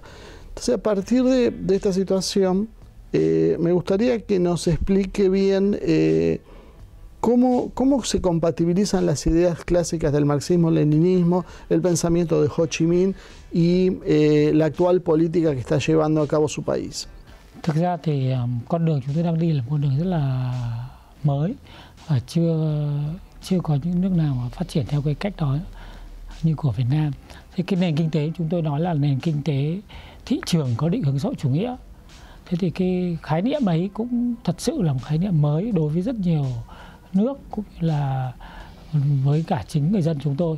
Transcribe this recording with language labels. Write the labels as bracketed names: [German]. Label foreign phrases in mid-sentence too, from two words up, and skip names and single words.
[Spanish] Entonces, a partir de esta situación, me gustaría que nos explique bien cómo se compatibilizan las ideas clásicas del marxismo-leninismo, el pensamiento de Ho Chi Minh y la actual política que está llevando a cabo su país. [Vietnamese] Thực ra thì con đường chúng tôi đang đi là một con đường rất là mới và chưa có những nước nào mà phát triển theo cái cách đó như của Việt Nam. Thì cái nền kinh tế chúng tôi nói là nền kinh tế thị trường có định hướng xã hội chủ nghĩa. Thế thì cái khái niệm ấy cũng thật sự là một khái niệm mới đối với rất nhiều nước cũng như là với cả chính người dân chúng tôi.